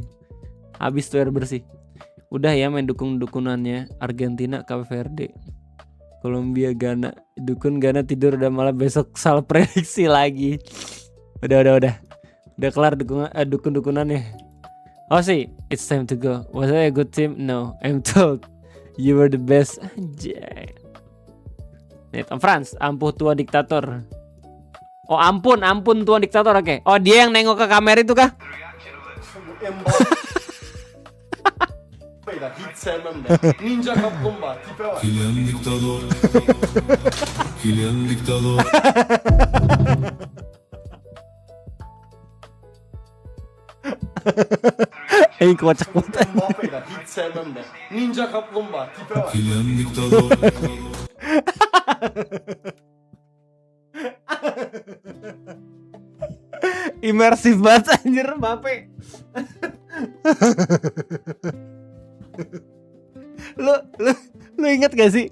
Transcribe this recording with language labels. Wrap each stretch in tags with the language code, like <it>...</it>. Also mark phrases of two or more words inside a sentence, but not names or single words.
<id>Habis tuh air bersih. Udah ya main dukun-dukunannya. Argentina, Cape Verde, Kolombia, Ghana. Dukun Ghana tidur udah malah besok salah prediksi lagi. Udah kelar dukun-dukunannya. Oh sih,</id> <en>it's time to go. Was I a good team? No, I'm told you were the best.</en> <id>Anjay. Nih, Tom France, ampuh tua diktator. Oh ampun tua diktator, oke. Oh dia yang nengok ke kamera itu kah?</id> <tr>Ninja Kaplumbağ tipe var. Kylian Dictador.</tr> <id>Ini kocak banget.</id> <tr>Mbappe'yi hiç sevmem de. Ninja Kaplumbağ tipe var. Kylian Dictador.</tr> <id>Imersif banget anjir Mbappe. lu inget gak sih?</id>